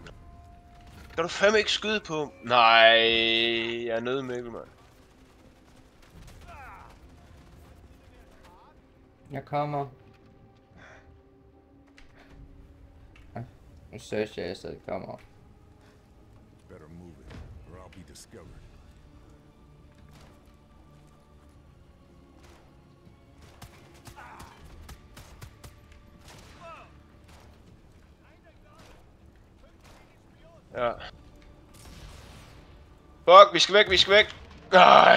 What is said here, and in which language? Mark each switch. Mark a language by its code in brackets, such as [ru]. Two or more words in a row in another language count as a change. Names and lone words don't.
[da] Skal du fandme ikke skyde på? Nej, jeg er nede, Mikkel, mand. Jeg kommer. Nu searcher jeg, så det kommer. [en] Better move it, or I'll be discovered. [da] Ja. Fuck, vi skal væk. Nej.